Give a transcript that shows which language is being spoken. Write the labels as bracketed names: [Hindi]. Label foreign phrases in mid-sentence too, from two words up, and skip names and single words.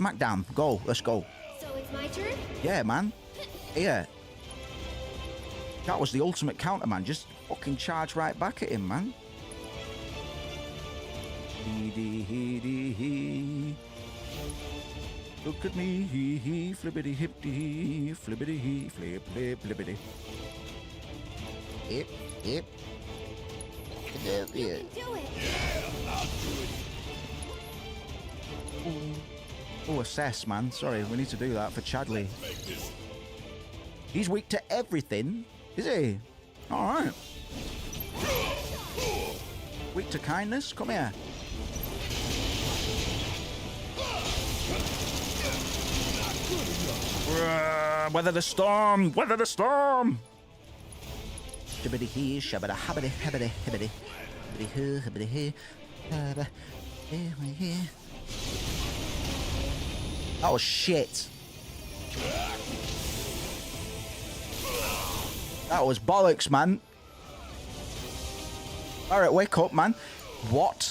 [English] Smackdown. Go, let's go. So it's my turn? Yeah, man. Yeah. That was the ultimate counter, man. Just fucking charge right back at him, man. Hee. Look at me, hee, flippity hippity, flippity hee, flip, flippity. Yep. You can do it. Yeah, I'll do it. Oh, assess, man. Sorry, we need to do that for Chadley. He's weak to everything, is he? All right. Weak to kindness? Come here. Weather the storm! Weather the storm! Shibbity hee, shabbity habbity habbity hibbity. Hibbity hoo, hibbity hee. Oh shit. That was bollocks, man. Alright, wake up, man. What?